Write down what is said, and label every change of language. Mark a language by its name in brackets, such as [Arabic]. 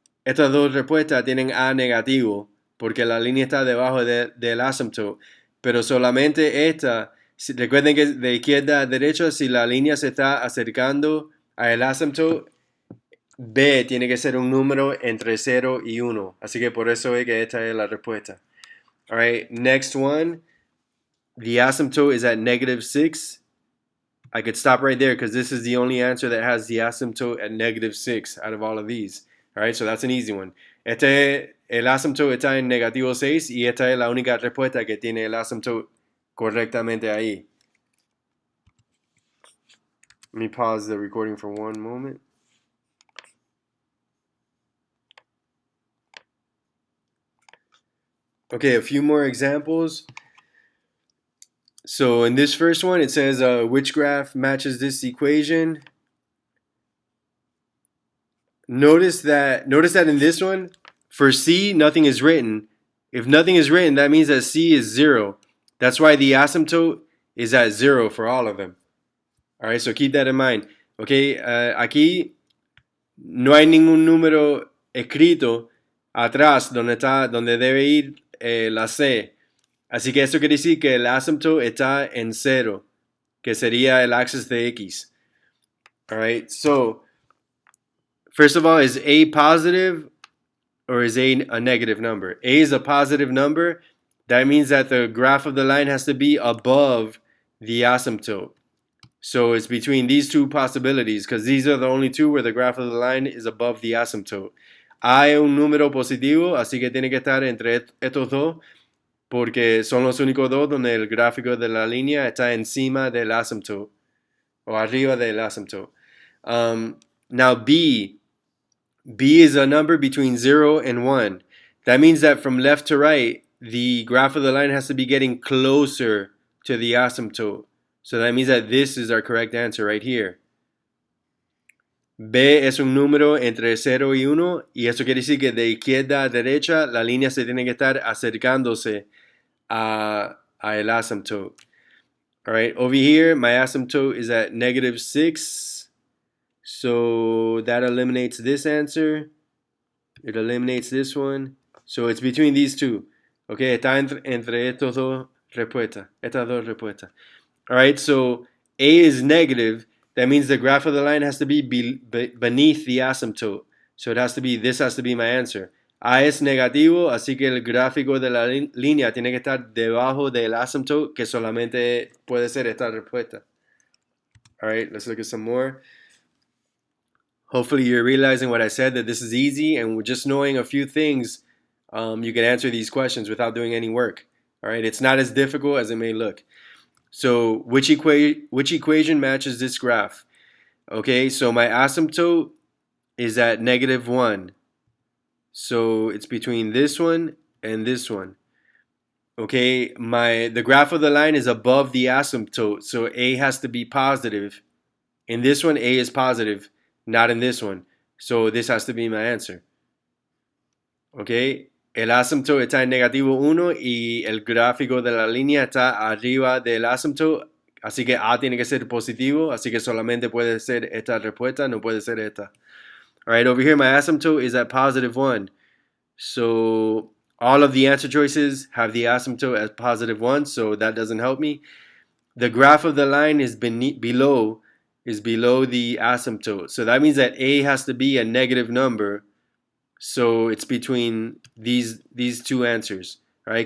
[Spanish] estas dos respuestas tienen A negativo, porque la línea está debajo del asymptote, pero solamente esta, recuerden que de izquierda a derecha, si la línea se está acercando al asymptote, B tiene que ser un número entre 0 y 1, así que por eso es que esta es la respuesta. [English] All right, next one, the asymptote is at -6. I could stop right there because this is the only answer that has the asymptote at -6 out of all of these. All right, so that's an easy one. [Spanish] El asymptote está en -6 y esta es la única respuesta que tiene el asymptote correctamente ahí. [English] Let me pause the recording for one moment. Okay, a few more examples. So in this first one, it says which graph matches this equation. Notice that in this one, for C, nothing is written. If nothing is written, that means that C is 0. That's why the asymptote is at 0 for all of them. All right, so keep that in mind. [Spanish] Okay, aquí no hay ningún número escrito atrás donde debe ir la C. Así que eso quiere decir que el asymptote está en 0, que sería el axis de X. [English] All right, so first of all, is A positive or is A a negative number? A is a positive number. That means that the graph of the line has to be above the asymptote. So it's between these two possibilities because these are the only two where the graph of the line is above the asymptote. [Spanish] A es un número positivo, así que tiene que estar entre estos dos porque son los únicos dos donde el gráfico de la línea está encima del asymptote o arriba del asymptote. [English] Now B is a number between 0 and 1. That means that from left to right, the graph of the line has to be getting closer to the asymptote. So that means that this is our correct answer right here. [Spanish] B es un número entre 0 y 1 y eso quiere decir que de izquierda a derecha la línea se tiene que estar acercándose a el asymptote. [English] All right, over here my asymptote is at -6. So that eliminates this answer. It eliminates this one. So it's between these two. [Spanish] Okay, está entre estas dos respuestas. [English] All right, so A is negative. That means the graph of the line has to be beneath the asymptote. So this has to be my answer. [Spanish] A es negativo, así que el gráfico de la línea tiene que estar debajo del asymptote, que solamente puede ser esta respuesta. [English] All right, let's look at some more. Hopefully you're realizing what I said, that this is easy, and just knowing a few things, you can answer these questions without doing any work. All right, it's not as difficult as it may look. So which equation matches this graph? Okay, so my asymptote is at -1. So it's between this one and this one. Okay, the graph of the line is above the asymptote, so A has to be positive. In this one, A is positive, not in this one. So this has to be my answer. [Spanish] Okay, el asymptote está en -1 y el gráfico de la línea está arriba del asymptote, así que A tiene que ser positivo, así que solamente puede ser esta respuesta, no puede ser esta. [English] All right, over here my asymptote is at +1. So all of the answer choices have the asymptote as +1, so that doesn't help me. The graph of the line is below the asymptote. So that means that A has to be a negative number. So it's between these two answers, right?